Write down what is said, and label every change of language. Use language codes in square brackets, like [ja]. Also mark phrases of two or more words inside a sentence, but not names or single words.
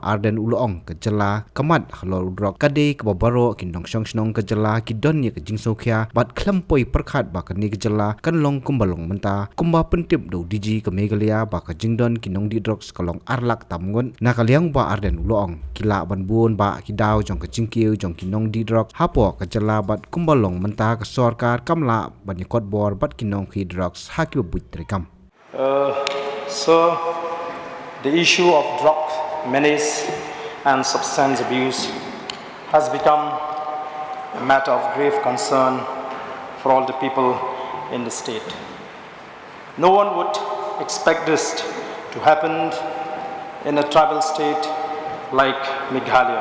[kha] Ardent ulong ka jala kamat halo drok ka de ka babaro kindong shong shnong ka jala ki don ya ka jingsokhya bat klampoi perkhat ba ka ni ka jala kan long kumbalong menta kumba pentip do diji ka Meghalaya ka jingdon kinong di drugs kalong arlak tamngun nakaliang ba Ardent ulong kila banbun ba kidaw jong ka jingkiu jong kinong di drugs hapo ka jala bat kumbalong menta ka Sorkar kamla banyakot bor bat kinong ki drugs haki buit treikam. [en] So the issue of drug menace and substance abuse has become a matter of grave concern for all the people in the state. No one would expect this to happen in a tribal state like Meghalaya.